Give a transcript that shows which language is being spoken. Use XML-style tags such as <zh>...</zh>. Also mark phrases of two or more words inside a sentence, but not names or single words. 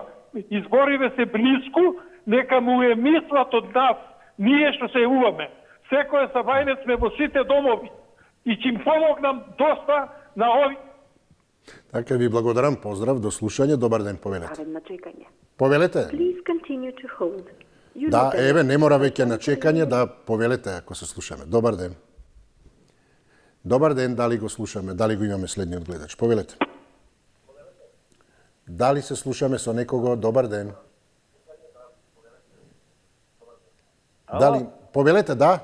<mk>Избориве се близко, нека му е мислат од нас, ние што се јуваме. Секој сабајнец сме во сите домови и ќе им помогнам доста на ови. Така ви благодарам, поздрав, до слушање, добар ден, повелете. Ставен на чекање. Повелете?</mk> <en>Please continue to hold. You</en> <mk>Да,</mk> <en>know</en> <mk>еве, не мора веќе на чекање, да повелете ако се слушаме. Добар ден. Добар ден, дали го слушаме, дали го имаме следниот гледач? Повелете. Дали се слушаме со некого? Добар ден. Дали повелете, да?</mk>